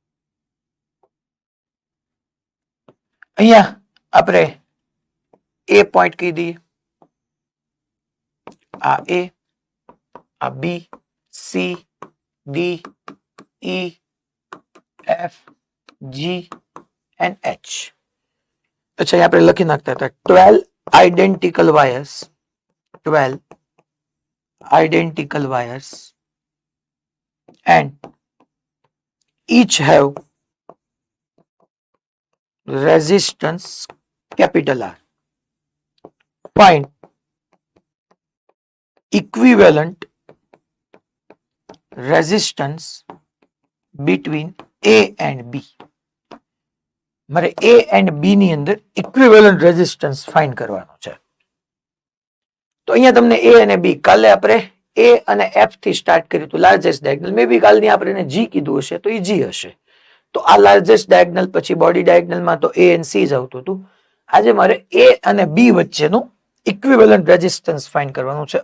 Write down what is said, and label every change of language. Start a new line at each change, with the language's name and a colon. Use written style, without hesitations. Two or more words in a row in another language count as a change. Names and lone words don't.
Gujarati: અહીંયા આપણે એ પોઈન્ટ કહી દઈએ, આ એ, આ બી, સી, ડી, ઈ, એફ, જી એન્ડ એચ.
English: અચ્છા,
Gujarati: અહીંયા આપણે લખી નાખતા હતા
English: 12 identical wires, 12 identical wires and each have resistance capital R. Find equivalent resistance between A and B.
Gujarati: મારે
English: A and B
Gujarati: ની અંદર
English: equivalent resistance find
Gujarati: કરવાનો છે. તો અહીંયા તમને A અને B, કાલે આપણે A અને F થી સ્ટાર્ટ કર્યું હતું
English: largest diagonal. may be
Gujarati: કાલની આપણે એને G કીધું હશે તો એ G હશે. તો આ
English: largest diagonal,
Gujarati: પછી
English: body diagonalમાં
Gujarati: તો
English: A and C
Gujarati: જ આવતું હતું. આજે મારે A અને B વચ્ચેનું
English: equivalent resistance find
Gujarati: કરવાનું છે.